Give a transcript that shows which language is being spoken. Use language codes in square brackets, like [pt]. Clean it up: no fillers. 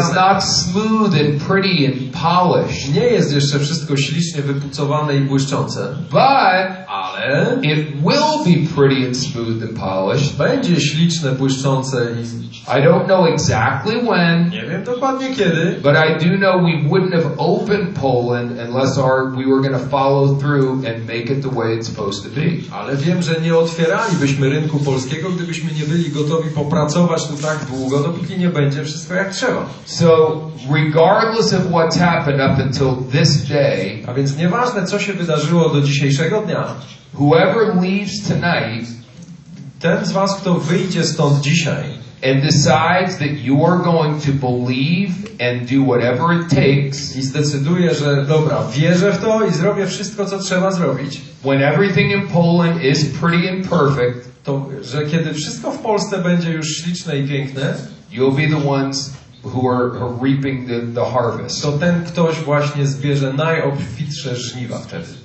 [en] It's not smooth and pretty and polished. [pl] Nie jest jeszcze wszystko ślicznie wypucowane i błyszczące. Ale [en] it will be pretty and smooth and polished. [pl] Będzie śliczne, błyszczące i [en] I don't know exactly when. [pl] Nie wiem dokładnie kiedy. [en] But I do know we wouldn't have opened Poland unless we were going to follow through and make it the way it's supposed to be. [pl] Ale wiem, że nie otwieralibyśmy rynku polskiego, gdybyśmy nie byli gotowi popracować tu tak długo, dopóki nie będzie wszystko jak trzeba. [en] So, regardless of what's happened up until this day, [pl] a więc nieważne co się wydarzyło do dzisiejszego dnia, [en] whoever leaves tonight, [pl] ten z was, kto wyjdzie stąd dzisiaj, [en] and decides that you are going to believe and do whatever it takes, [pl] i zdecyduje, że dobra, wierzę w to i zrobię wszystko, co trzeba zrobić, [en] when everything in Poland is pretty and perfect, [pl] to, że kiedy wszystko w Polsce będzie już śliczne i piękne, [en] you'll be the ones who are reaping the harvest. [pl] To ten ktoś właśnie zbierze najobfitsze żniwa wtedy.